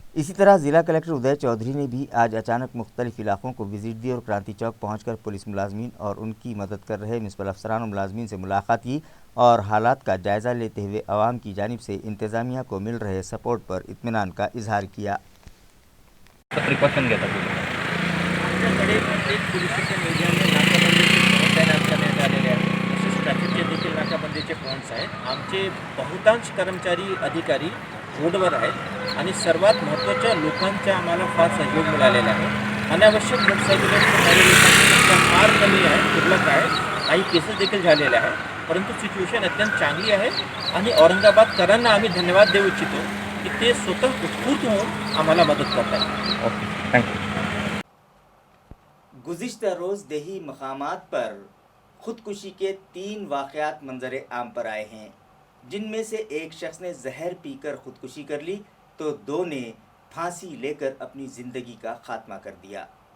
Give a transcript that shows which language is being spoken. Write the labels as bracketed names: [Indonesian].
[Hindi] इसी तरह ज़िला कलेक्टर उदय चौधरी ने भी आज अचानक मुख्तलिफ इलाकों को विज़िट दी और क्रांति चौक पहुंचकर पुलिस मुलाजमीन और उनकी मदद कर रहे म्यूनसिपल अफसरान और मुलाजमीन से मुलाकात की और हालात का जायज़ा लेते हुए आवाम की जानिब से इंतज़ामिया को मिल रहे सपोर्ट पर इत्मीनान का इजहार किया। [Marathi] प्रिकॉशन घेता आमच्याकडे प्रत्येक पोलीस स्टेशन एरियामध्ये नाकाबंदीचे तैनात करण्यात आलेले आहेत, तसेच ट्रॅफिकचे देखील नाकाबंदीचे पॉईंट्स आहेत। आमचे बहुतांश कर्मचारी अधिकारी रोडवर आहेत आणि सर्वात महत्त्वाच्या लोकांचा आम्हाला फार सहयोग मिळालेला आहे। अनावश्यक मोटरसायकलवर लोकांची संख्या फार कमी आहे, दुर्लभ आहे, काही केसेस देखील झालेल्या आहेत, परंतु सिच्युएशन अत्यंत चांगली आहे आणि औरंगाबादकरांना आम्ही धन्यवाद देऊ इच्छितो कि ते स्वतः उत्स्फूर्त होऊन आम्हाला मदत करतात। [English] Okay, thank you. [Hindi] गुज़िश्ता रोज़ देही मकामात पर ख़ुदकुशी के 3 वाक़यात मंजर आम पर आए हैं, जिनमें से एक शख्स ने जहर पीकर ख़ुदकुशी कर ली तो 2 ने फांसी लेकर अपनी ज़िंदगी का खात्मा कर दिया।